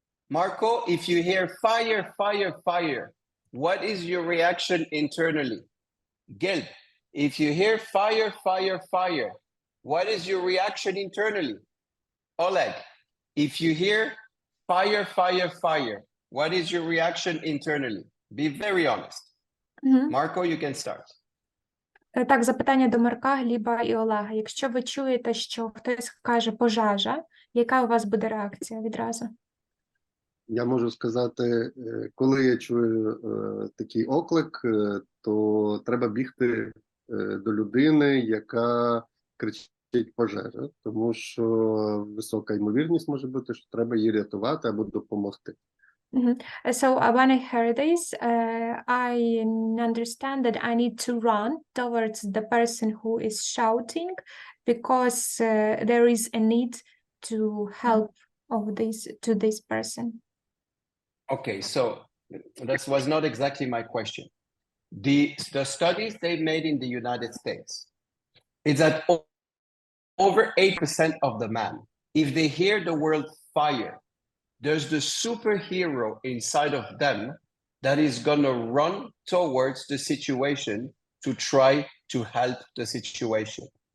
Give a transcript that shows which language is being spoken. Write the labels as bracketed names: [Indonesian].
[English] Marco, if you hear fire, fire, fire, what is your reaction internally? Gil, if you hear fire, fire, fire, what is your reaction internally? Oleg, if you hear fire, fire, fire, what is your reaction internally? Be very honest. Marco, you can start. [Ukrainian] Так, запитання до Марка, Гліба і Олега. Якщо ви чуєте, що хтось каже «пожежа», яка у вас буде реакція відразу? Я можу сказати, коли я чую такий оклик, то треба бігти до людини, яка кричить пожежа, тому що висока ймовірність може бути, що треба її рятувати або допомогти. [English] So when I hear this, I understand that I need to run towards the person who is shouting because there is a need to help to this person. Okay, so that was not exactly my question. The studies they made in the United States is that over 8% of the men, if they hear the word fire, there's the superhero inside of them that is gonna run towards the situation to try to help the situation.